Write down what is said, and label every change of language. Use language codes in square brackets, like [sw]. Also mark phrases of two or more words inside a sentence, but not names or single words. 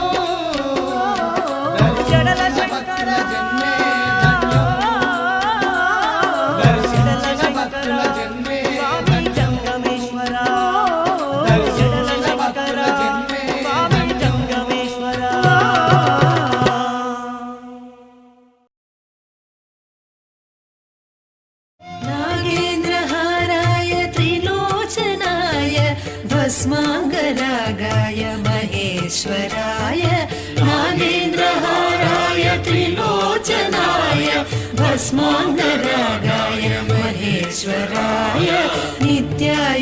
[te] జడల దర్శించిన భక్తుల శంకర జన్మే ధన్యం దర్శించిన భక్తుల జన్మే స్వామి ధన్యం జంగమేశ్వర దర్శించిన జడల శంకర భక్తుల జన్మే స్వామి ధన్యం జంగమేశ్వర [sa] नागेन्द्रहाराय त्रिलोचनाय भस्माङ्गरागाय महेश्वराय नागेन्द्रहाराय त्रिलोचनाय भस्माङ्गरागाय महेश्वराय नित्याय